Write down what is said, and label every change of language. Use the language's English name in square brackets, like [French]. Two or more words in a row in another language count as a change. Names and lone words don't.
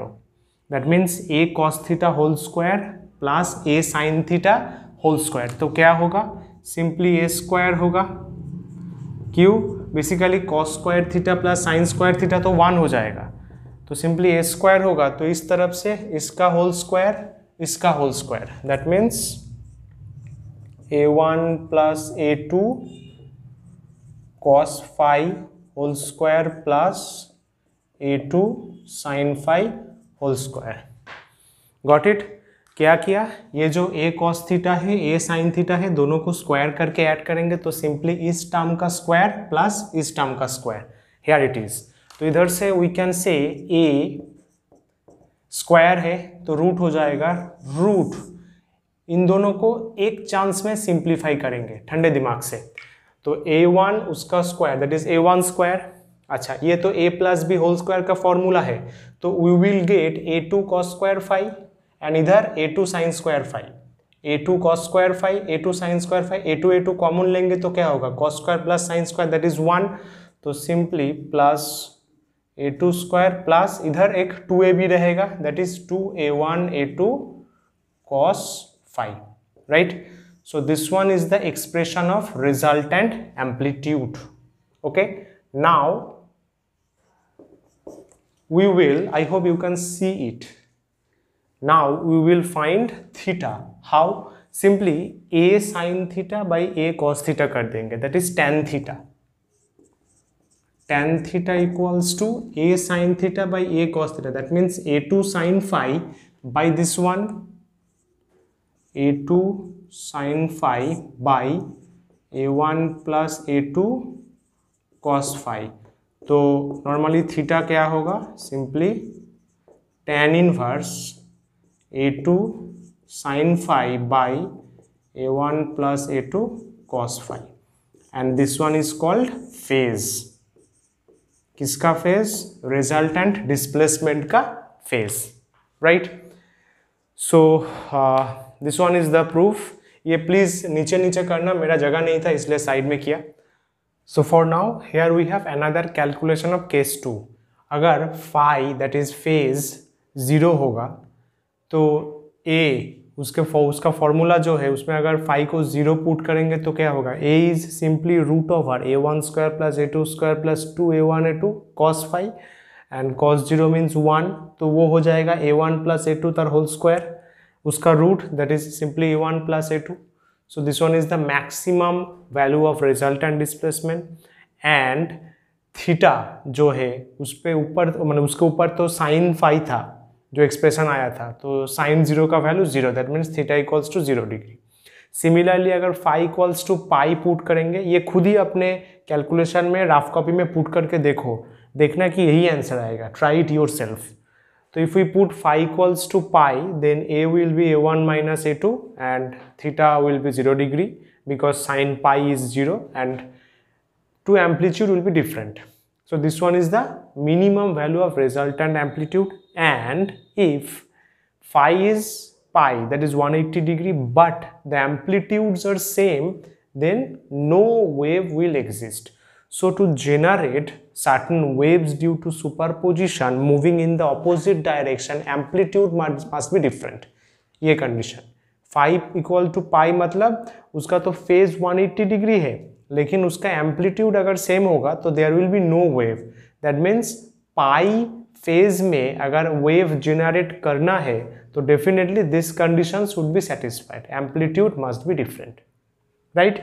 [English] That means A cos theta whole square plus A sin theta whole square. [Hindi] तो क्या होगा? [English] simply A square [Hindi] होगा. क्यों? बेसिकली [English] cos square theta plus sine square theta [Hindi] तो 1 हो जाएगा, तो [English] simply a square [Hindi] होगा. तो इस तरफ से इसका [English] whole square, [Hindi] इसका [English] whole square, That means a1 plus a2 cos phi whole square plus a2 sin phi whole square. Got it? [Hindi] क्या किया? ये जो a [English] cos theta [Hindi] है, [English] a sin theta [Hindi] है, दोनों को स्क्वायर करके ऐड करेंगे तो सिंपली इस टर्म का स्क्वायर प्लस इस टर्म का स्क्वायर. [English] Here it is. [Hindi] तो इधर से [English] we can say [Hindi] a स्क्वायर है तो रूट हो जाएगा रूट. इन दोनों को एक चांस में सिंप्लीफाई करेंगे ठंडे दिमाग से. तो a1 उसका स्क्वायर, [English] that is a1 square. [Hindi] अच्छा, ये तो [English] a plus b whole square [Hindi] का फॉर्मूला है, तो [English] we will get a2 cos square phi and इधर a2 sin square phi, a2 cos square phi, a2 cos स्क्वायर फाई, a2 sin square phi, [Hindi] a2 कॉमन लेंगे तो क्या होगा? [English] cos square plus sin square, that is 1. तो simply plus a2 square plus [Hindi] इधर एक 2a भी रहेगा, [English] That is 2a1 a2 cos phi, right? So this one is the expression of resultant amplitude. Okay, now we will, I hope you can see it. Now we will find theta. How? Simply a sin theta by a cos theta [Hindi] कर देंगे, [English] that is tan theta. Tan theta equals to a sin theta by a cos theta. That means a2 sin phi by this one, a2 sine phi by a1 plus a2 cos phi. [Hindi] तो नॉर्मली थीटा क्या होगा, [English] simply tan inverse a2 sine phi by a1 plus a2 cos phi, and this one is called phase. [Hindi] किसका फेज, [English] resultant displacement [Hindi] का फेज, राइट। [English] So this one is the proof. [Hindi] ये प्लीज नीचे नीचे करना, मेरा जगह नहीं था इसलिए साइड में किया। [English] So for now here we have another calculation of case 2. [Hindi] अगर फाई [English] that is phase 0 [Hindi] होगा तो ए उसका फॉर्मूला जो है उसमें अगर फाई को 0 पुट करेंगे तो क्या होगा, [English] a is simply root over a1 square plus a2 square plus 2a1 a2 cos phi, and cos 0 means 1, [Hindi] तो वो हो जाएगा a1 प्लस a2 तर [English] whole square, [Hindi] उसका रूट [English] that is simply a1 plus a2. So this one is the maximum value of resultant displacement. [Hindi] एंड थीटा जो है उस पे ऊपर मतलब उसके ऊपर तो साइन फाई था जो एक्सप्रेशन आया था, तो साइन 0 का वैल्यू 0, [English] that means theta equals to 0 degree. [Hindi] सिमिलरली अगर [English] phi equals to pi [Hindi] पुट करेंगे, ये खुद ही अपने कैलकुलेशन में [English] rough copy [Hindi] में पुट करके देखना कि यही आंसर आएगा, [English] try it yourself. To if we put phi equals to pi then a will be a1 minus a2 and theta will be 0 degree because sin pi is 0 and two amplitude will be different. So this one is the minimum value of resultant amplitude, and if phi is pi that is 180 degree but the amplitudes are same, then no wave will exist. So to generate certain waves due to superposition moving in the opposite direction, amplitude must be different. [Hindi] ये [English] condition phi equal to pi [Hindi] मतलब उसका तो [English] phase 180 degree [Hindi] है लेकिन उसका एम्पलीट्यूड अगर सेम होगा तो [English] there will be no wave. That means [Hindi] पाई फेज में अगर वेव जनरेट करना है तो [English] definitely this condition should be satisfied, amplitude must be different, right.